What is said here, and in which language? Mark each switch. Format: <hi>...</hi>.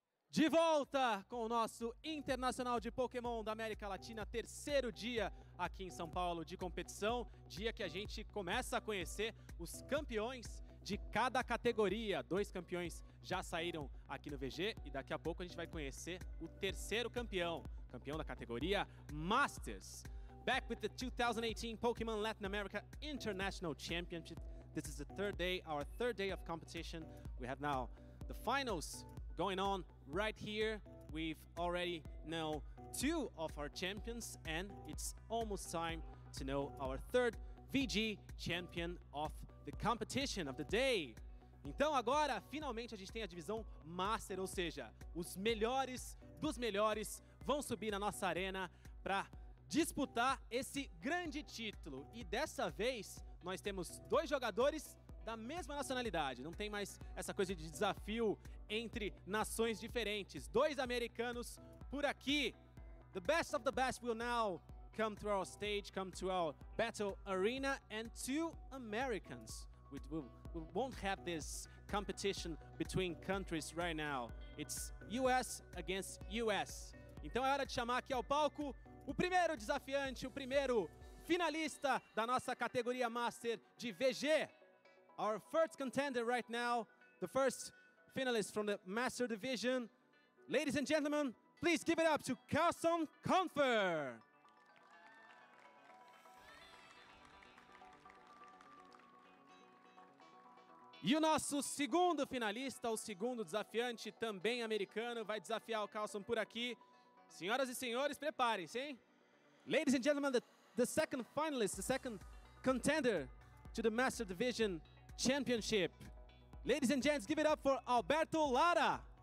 <pt>De volta com o nosso Internacional de Pokémon da América Latina, terceiro dia aqui em São Paulo de competição, dia que a gente começa a conhecer os campeões de cada categoria. 2 campeões já saíram aqui no VG e daqui a pouco a gente vai conhecer o terceiro campeão, campeão da categoria Masters.</pt> <en>Back with the 2018 Pokemon Latin America International Championship. This is the our third day of competition. We have now the finals going on right here. We've already know 2 of our champions, and it's almost time to know our third VG champion of the competition of the day.</en> <pt>Então agora, finalmente, a gente tem a divisão Master, ou seja, os melhores dos melhores vão subir na nossa arena para disputar esse grande título. E dessa vez, nós temos 2 jogadores da mesma nacionalidade. Não tem mais essa coisa de desafio entre nações diferentes. 2 americanos por aqui.</pt> <en>The best of the best will now come to our stage, come to our battle arena, and 2 Americans. We won't have this competition between countries right now. It's US against US.</en> <pt>Então é hora de chamar aqui ao palco o primeiro desafiante, o primeiro finalista da nossa categoria Master de VG.</pt> <en>Our first contender right now, the first finalist from the Master Division. Ladies and gentlemen, please give it up to Carson Confer.</en> <pt>E o nosso segundo finalista, o segundo desafiante, também americano, vai desafiar o Carlson por aqui. Senhoras e senhores, preparem-se, hein?</pt> <en>Ladies and gentlemen, the second finalist, the second contender to the Master Division Championship. Ladies and gents, give it up for Alberto Lara.</en>